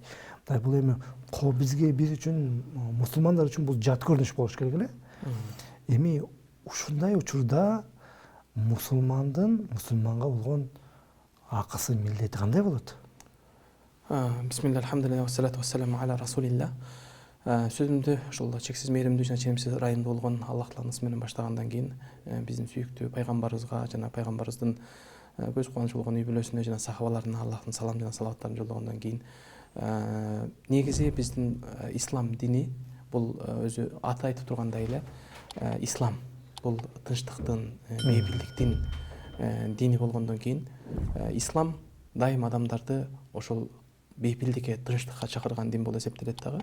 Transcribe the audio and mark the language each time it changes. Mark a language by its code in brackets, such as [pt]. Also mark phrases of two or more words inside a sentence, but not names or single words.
[ky] Мындай бул эми бизге, биз үчүн, мусулмандар үчүн бул жат көрүнүш болуш керек эле. Эми ушундай учурда мусулманга болгон акысы, милдети кандай болот? [ar] بسم الله، الحمد لله, والصلاة والسلام على رسول الله. [ky] Сөзүмдү ушул чексиз мээримдүү жана ченемсиз ырайымдуу болгон Аллах тааланын менен баштагандан кийин биздин сүйүктүү пайгамбарыбызга жана пайгамбарыбыздын көз кубанычы болгон үй бүлөсүнө жана сахабаларына Аллахтын салам жана салаваттарын жолдогондон кийин негизи биздин ислам дини бул өзү аты айтып тургандай эле ислам бул тынчтыктын, бейпилдиктин дини болгондон кийин ислам дайым адамдарды ошол бейпилдикке, тынчтыкка чакырган дин болуп эсептелет дагы.